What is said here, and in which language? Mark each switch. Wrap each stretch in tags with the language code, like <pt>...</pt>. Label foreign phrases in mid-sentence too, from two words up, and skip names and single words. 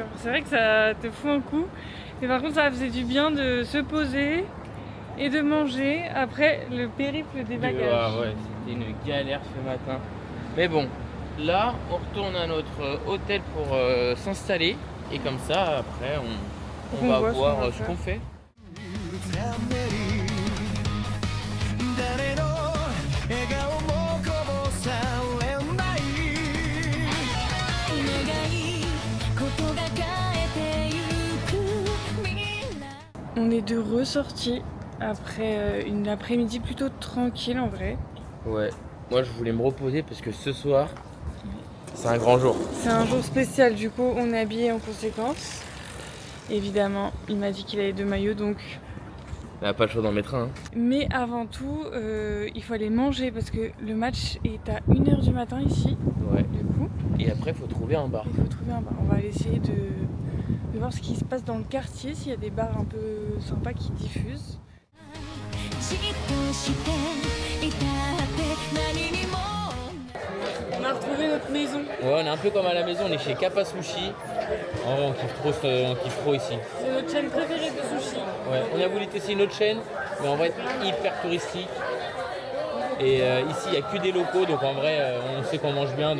<fr>C'est vrai que ça te fout un coup. Mais par contre, ça faisait du bien de se poser et de manger après le périple des bagages. Ah ouais, c'était une galère ce matin. Mais bon, là on retourne à notre hôtel pour s'installer. Et comme ça, après, on On va voit ce qu'on voir va ce faire. qu'on fait.</fr> <ja>誰の笑顔もこぼされない願いことが変えてゆく未来</ja> <fr>On est de ressortie après une après-midi plutôt tranquille en vrai. Ouais, moi je voulais me reposer parce que ce soir, c'est un grand jour. C'est un jour spécial, du coup on est habillé en conséquence. Évidemment, il m'a dit qu'il avait 2 maillots donc. On n'a pas le choix d'en mettre un. Hein. Mais avant tout, il faut aller manger parce que le match est à 1h du matin ici. Ouais. Du coup, Et après, il faut trouver un bar. il faut trouver un bar. On va aller essayer de voir ce qui se passe dans le quartier, s'il y a des bars un peu sympas qui diffusent.</fr> <ja>じっとしていたって何にも</ja> <fr>On a retrouvé notre maison. Ouais, on est un peu comme à la maison, on est chez Kappa Sushi. En vrai, on kiffe trop ici. C'est notre chaîne préférée de sushi. Ouais, on a voulu tester une autre chaîne, mais en vrai, hyper touristique. Et ici, il n'y a que des locaux, donc en vrai, on sait qu'on mange bien.</fr>